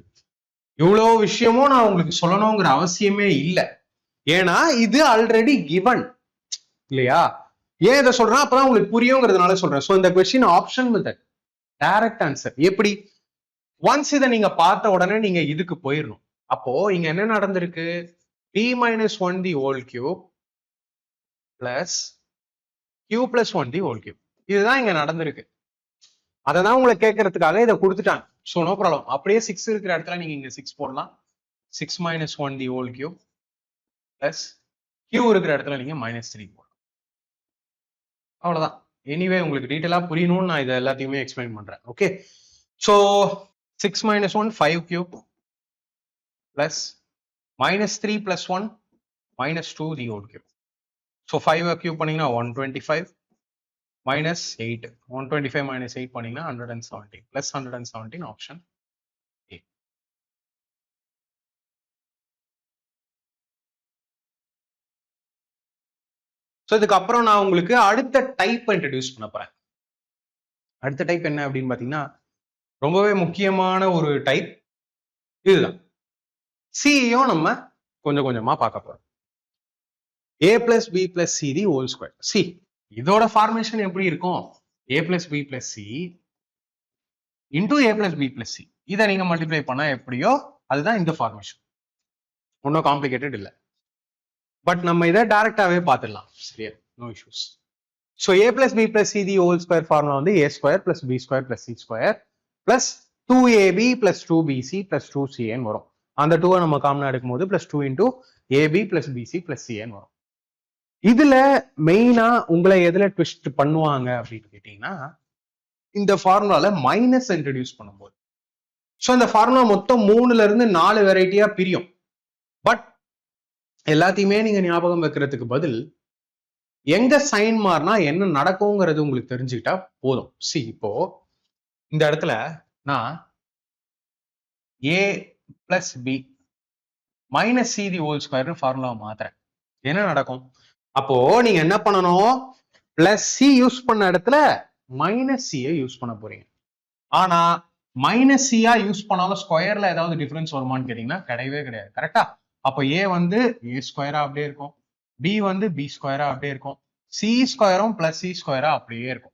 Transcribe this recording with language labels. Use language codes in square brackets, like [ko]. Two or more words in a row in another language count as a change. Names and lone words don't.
[ta] இவ்வளோ விஷயமும் நான் உங்களுக்கு சொல்லணுங்கிற அவசியமே இல்லை, ஏன்னா இது [en] already given [ta] இல்லையா? ஏன் இதை சொல்றேன்? அப்பதான் உங்களுக்கு புரியுங்கிறதுனால சொல்றேன். ஸோ இந்த [en] question option method, direct answer. [ta] எப்படி ஒன்ஸ் இதை நீங்க பார்த்த உடனே நீங்க இதுக்கு போயிடணும். அப்போ இங்க என்ன நடந்திருக்கு? [en] p minus 1 the whole cube plus q plus 1 the whole cube. [ta] இதுதான் இங்க நடந்திருக்கு. அதை தான் உங்களை கேட்கறதுக்காக இதை கொடுத்துட்டாங்க. [en] so no problem. [ta] அப்படியே 6 இருக்கிற இடத்துல நீங்க இங்க 6 போடலாம். [en] 6 minus 1 the whole cube plus q [ta] இருக்கிற இடத்துல நீங்க -3 போடலாம். அவ்வளவுதான். எனிவே உங்களுக்கு டீட்டெயிலா புரியணும்னு நான் இதை எல்லாத்தையுமே எக்ஸ்பிளைன் பண்றேன். [en] okay, so 6 minus 1 5 cube plus -3 plus 1 -2 the whole cube. So 5 cube பண்ணீங்கன்னா 125 minus 8. 125 minus 8 பண்ணீங்கன்னா 117 plus 117 option A. [ta] ஸோ இதுக்கப்புறம் நான் உங்களுக்கு அடுத்த டைப் இன்ட்ரடியூஸ் பண்ண போறேன். அடுத்த டைப் என்ன அப்படின்னு பாத்தீங்கன்னா ரொம்பவே முக்கியமான ஒரு டைப் இதுதான். சியும் நம்ம கொஞ்சம் கொஞ்சமா பார்க்க போறோம். [en] a plus b plus c the whole square. [ta] சி இதோட ஃபார்மேஷன் எப்படி இருக்கும்? [en] a plus b plus c into a plus b plus c. [ta] இதை நீங்க மல்டிப்ளை பண்ணா எப்படியோ அதுதான் இந்த ஃபார்மேஷன். ஒன்றும் காம்ப்ளிகேட்டட் இல்லை. பட் நம்ம இதை டைரக்டாவே பார்த்துடலாம். சரியா, [en] no issues. so a plus b plus c the whole square ஃபார்முலா வந்து a square plus b square plus c square plus 2ab plus 2bc plus 2cn வரும். [ta] அந்த 2 நம்ம காமனா எடுக்கும் போது [en] plus 2 into ab plus bc plus cn வரும். [ta] இதுல மெயினா உங்களை எதுல ட்விஸ்ட் பண்ணுவாங்க அப்படின்னு கேட்டீங்கன்னா இந்த ஃபார்முலால [en] minus introduce [ta] பண்ணும்போது. ஸோ இந்த ஃபார்முலா மொத்தம் 3ல இருந்து 4 வெரைட்டியா பிரியும். பட் எல்லாத்தையுமே நீங்க ஞாபகம் வைக்கிறதுக்கு பதில் எங்க சைன் மாறினா என்ன நடக்கும்ங்கிறது உங்களுக்கு தெரிஞ்சுக்கிட்டா போதும். சி இப்போ இந்த இடத்துல நான் [en] a plus b minus c the whole square ஃபார்முலா மாத்துறேன். [ta] என்ன நடக்கும்? அப்போ நீங்க என்ன பண்ணணும்? [en] plus c use [ta] பண்ண இடத்துல [en] minus c use [ta] பண்ண போறீங்க. ஆனா [en] minus c use [ta] பண்ணாலும் ஸ்கொயர்ல ஏதாவது டிஃபரன்ஸ் வருமானு கேட்டீங்கன்னா கிடையவே கிடையாது. கரெக்டா? அப்போ ஏ வந்து [en] a square [ta] அப்படியே இருக்கும், பி வந்து [en] b square [ta] அப்படியே இருக்கும், [en] c square plus c square [ta] அப்படியே இருக்கும்.